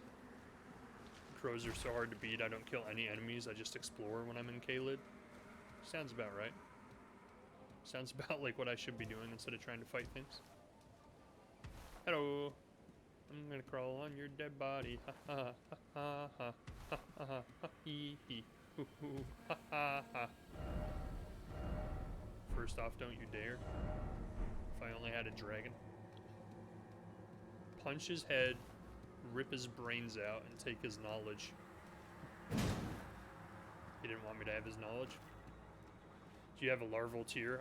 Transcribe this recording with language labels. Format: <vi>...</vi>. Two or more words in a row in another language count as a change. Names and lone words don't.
<en>Crows are so hard to beat, I don't kill any enemies, I just explore when I'm in K-Lid. Sounds about right. Sounds about like what I should be doing instead of trying to fight things. Hello. I'm gonna crawl on your dead body. Ha ha ha ha ha ha ha ha hee hee hoo hoo ha ha ha. First off, don't you dare. If I only had a dragon. Punch his head, rip his brains out, and take his knowledge. He didn't want me to have his knowledge. Do you have a larval tear?</en>